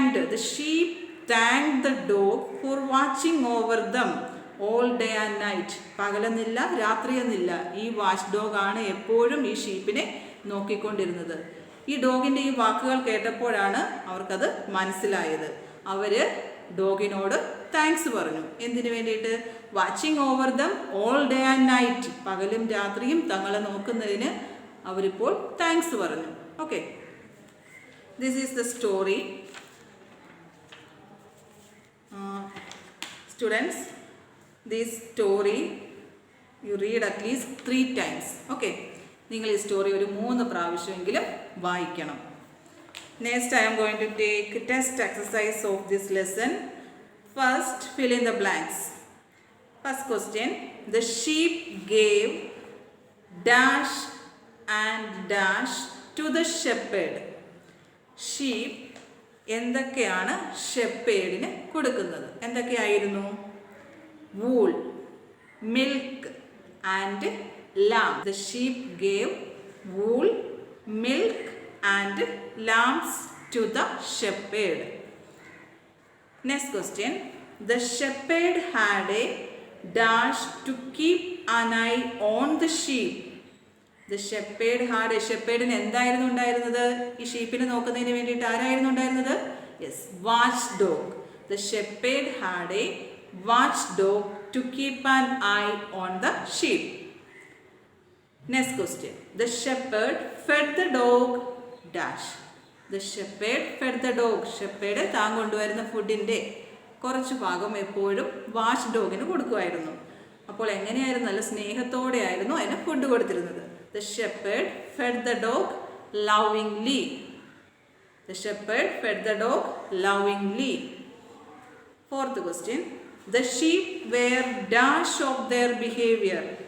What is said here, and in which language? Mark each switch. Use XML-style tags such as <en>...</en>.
<en>The sheep thanked the dog for watching over them all day and night.</en> <ml>പകലെന്നില്ല രാത്രിയെന്നില്ല, ഈ watch ഡോഗാണ് എപ്പോഴും ഈ ഷീപ്പിനെ നോക്കിക്കൊണ്ടിരുന്നത്. ഈ ഡോഗിൻ്റെ ഈ വാക്കുകൾ കേട്ടപ്പോഴാണ് അവർക്കത് മനസ്സിലായത്. അവർ ഡോഗിനോട് താങ്ക്സ് പറഞ്ഞു. എന്തിനു വേണ്ടിയിട്ട്?</ml> <en>watching over them all day and night,</en> <ml>പകലും രാത്രിയും തങ്ങളെ നോക്കുന്നതിന് അവരിപ്പോൾ താങ്ക്സ് പറഞ്ഞു.</ml> <en>Okay, this is the story. Students, this story you read at least 3 times.</en> <ml>Okay, നിങ്ങൾ ഈ സ്റ്റോറി ഒരു 3 പ്രാവശ്യമെങ്കിലും വായിക്കണം.</ml> <en>Next I am going to take test exercise of this lesson. First, fill in the blanks. First question, the sheep gave dash and dash to the shepherd.</en> <ml>Sheep എന്തൊക്കെയാണ് ഷെപ്പേഡിന് കൊടുക്കുന്നത്? എന്തൊക്കെയായിരുന്നു?</ml> <en>Wool, milk and lamb. The sheep gave wool, milk and lambs to the shepherd. Next question, the shepherd had a dash to keep an eye on the sheep. The shepherd had a,</en> <ml>shepherdന് എന്തായിരുന്നു ഉണ്ടായിരുന്നത്? ഈ ഷീപ്പിനെ നോക്കുന്നതിന് വേണ്ടിയിട്ട് ആരായിരുന്നു ഉണ്ടായിരുന്നത്?</ml> <en>Yes, watch dog. The shepherd had a watch dog to keep an eye on the sheep. Next question, the shepherd fed the dog dash. The shepherd fed the dog.</en> <ml>Shepherd താൻ കൊണ്ടുവരുന്ന ഫുഡിൻ്റെ കുറച്ച് ഭാഗം എപ്പോഴും വാച്ച് ഡോഗിന് കൊടുക്കുമായിരുന്നു. അപ്പോൾ എങ്ങനെയായിരുന്നു? നല്ല സ്നേഹത്തോടെ ആയിരുന്നു അതിന് ഫുഡ് കൊടുത്തിരുന്നത്.</ml> <en>The shepherd fed the dog lovingly. The shepherd fed the dog lovingly. Fourth question, the sheep were dash of their behavior.</en>